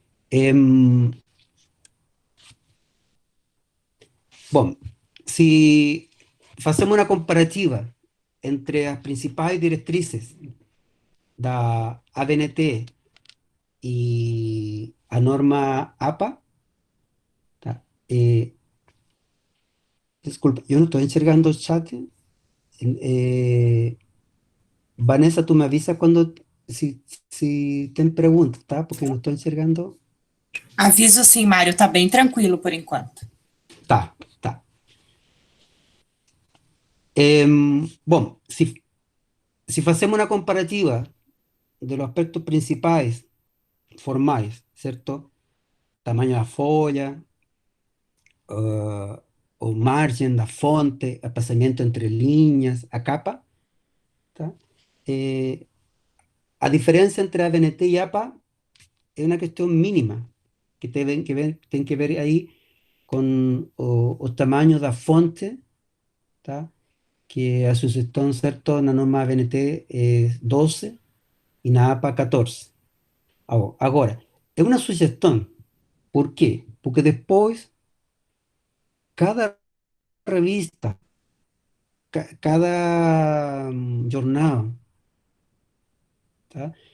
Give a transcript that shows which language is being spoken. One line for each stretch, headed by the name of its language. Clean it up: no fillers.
Spanish: Em, Bueno, si hacemos una comparativa entre las principales directrices da ABNT y a norma APA, tá? Disculpa, yo no estoy enxergando el chat. Eh, Vanessa, tú me avisas si ten preguntas, tá? Porque no estoy enxergando.
Portuguese: Aviso sim, Mário, tá bem tranquilo por enquanto. Tá, tá.
Spanish: Bueno, si hacemos una comparativa de los aspectos principales formales, ¿cierto? Tamaño de la folla, o margen, la fonte, espaciamiento entre líneas, a capa, ¿tá? eh, a diferencia entre ABNT y APA, es una cuestión mínima que tienen que ver ahí con
Portuguese: o tamaño da fonte,
Spanish: tá?
Portuguese: Que a sugestão, certo, na norma ABNT é 12 e na APA 14. Agora, é uma sugestão. Por quê? Porque depois, cada revista, cada jornal, tá?